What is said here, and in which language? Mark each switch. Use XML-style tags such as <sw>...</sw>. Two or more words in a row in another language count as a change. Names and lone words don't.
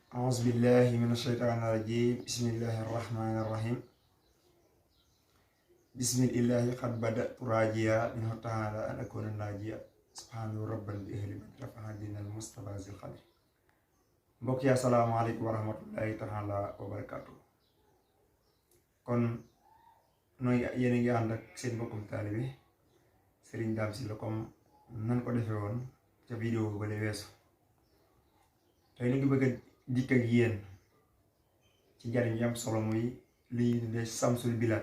<ar>أعوذ بالله من الشيطان الرجيم بسم الله الرحمن الرحيم بسم الله قد بدأت راجيا منه تعالى أن أكون ناجيا سبحان ربا بأهل من رفع دين المصطفى ذي القدر</ar> <wo>mbokk yi</wo> <ar>السلام عليكم ورحمة الله تعالى وبركاته.</ar> <wo>kon nooy yéen a ngi ànd ak seen mbokkum taalibe Serigne Dame Sylla comme nan ko defee woon ca vidéo ba le weesu. tey ñu ngi bëgg a dikk ak yéen ci njariñ yi am solo muy li ñuy tuddee samsul bilaad.</wo>